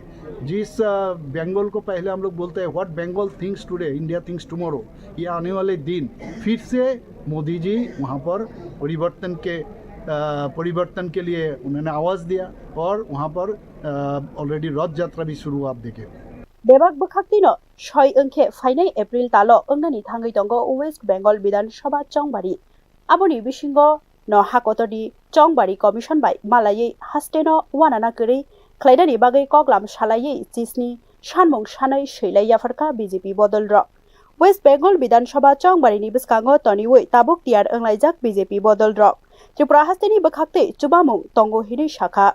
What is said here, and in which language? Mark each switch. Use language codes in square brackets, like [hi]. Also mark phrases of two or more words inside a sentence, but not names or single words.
[hi] जिस बंगाल को पहले हम लोग बोलते हैं [en] What Bengal thinks today India thinks tomorrow, [hi] ये आने वाले दिन फिर से मोदी जी वहाँ पर परिवर्तन के लिए उन्होंने आवाज़ दिया और वहाँ पर ऑलरेडी रथ यात्रा भी शुरू, आप देखें। [trp] बेबाक बखाक्तिनो 6 अंखे फाइनै एप्रिल तालो अंगनि थांगै दंग वेस्ट बेंगल विधानसभा चंगबारि आबुनि बिसिंगो न हाकतनि चंगबारि कमिशन बाय मालायै हास्टेनो वानाना गरै क्लाइदानि बागै कगलाम सालायै जिसनि सानमुं सानै सैलाय याफारका बीजेपी बदल रक वेस्ट बेंगल विधानसभा चंगबारिनि बिस्कांगो तनिवै ताबुक तियार अंगलाइजाक बीजेपी बदल रक त्रिपुरा हास्टेनि बखाक्तै चुबामुं तंगो हिनि शाखा।